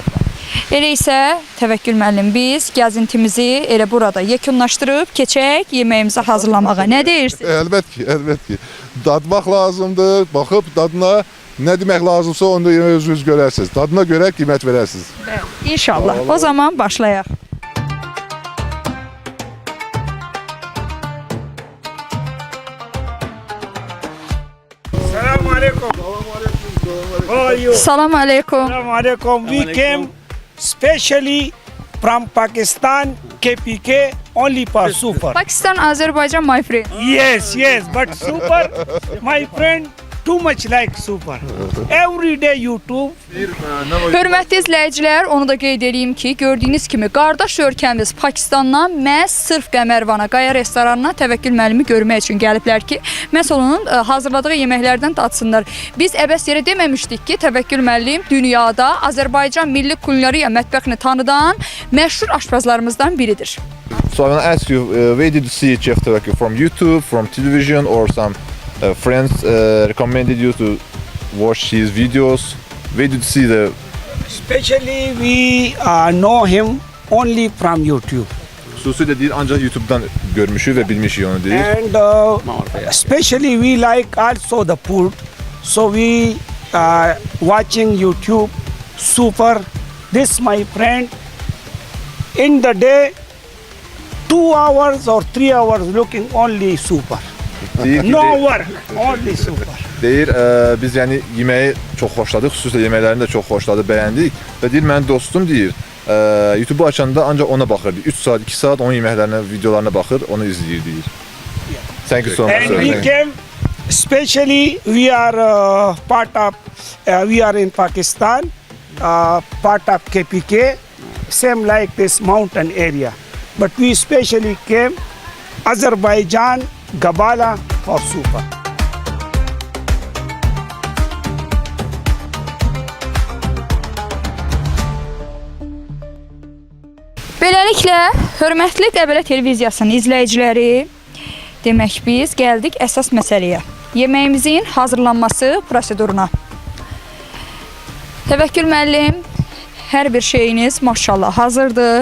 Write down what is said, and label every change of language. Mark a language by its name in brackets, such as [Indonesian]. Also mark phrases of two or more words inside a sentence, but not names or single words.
[Azerbaijani] Elə isə Təvəkkül müəllim, biz gəzintimizi elə burada yekunlaşdırıb keçək yeməyimizi hazırlamağa. Nə deyirsiniz? Əlbəttə ki, əlbəttə ki. Dadmaq lazımdır. Baxıb dadına nə demək lazımsa onu da özünüz görərsiniz. Dadına görə qiymət verərsiniz. İnşallah. O zaman başlayaq. [Arabic] Assalamu alaikum. [English] How are you? [Arabic] Salam aleykum. Assalamu alaikum. [English] We came specially from Pakistan, KPK, only for super. Pakistan, Azərbaycan, my friend. Yes, but super, my friend, too much like super. Every day YouTube. [Azerbaijani] Hörmətli izləyicilər, onu da qeyd edeyim ki, gördüyünüz kimi qardaş ölkəmiz Pakistandan məhz sırf Qəmərvana, Qaya restoranına Təvəkkül müəllimi görmək üçün gəliblər ki, məhz onun hazırladığı yeməklərdən dadsınlar. Biz əbəs yerə deməmişdik ki, Təvəkkül müəllim dünyada Azərbaycan milli kulinariya mətbəxini tanıdan məşhur aşpazlarımızdan biridir. [English] So I want to ask you, where did you see Chef Tevekkül? From YouTube, from television, or some friends recommended you to watch his videos? Where did you see the? Especially we know him only from YouTube. [Azerbaijani] Xüsusilə deyir, ancaq YouTube'dan görmüşük və bilmişik onu deyir. [English] And especially we like also the food. So we watching YouTube super. This my friend in the day 2 hours or 3 hours looking only super. [Azerbaijani] Deyir ki, [English] No work, only super. [Azerbaijani] deyir, biz yəni yeməyi çox xoşladıq, xüsusilə yeməklərini də çox xoşladıq, bəyəndik və deyir, mənim dostum deyir, YouTube'u açanda ancaq ona baxırdı. 3 saat, 2 saat onun yeməklərinə, videolarına baxır, onu izləyir deyir. [English] Thank you so much. And we came, especially we are part of, we are in Pakistan, part of KPK, same like this mountain area. But we especially came Azerbaijan, Gabala for super. [Azerbaijani] Beləliklə, hörmətli Qəbələ televiziyasının izləyiciləri, demək biz gəldik əsas məsələyə. Yeməyimizin hazırlanması proseduruna. Təvəkkül müəllim, hər bir şeyiniz maşallah hazırdır.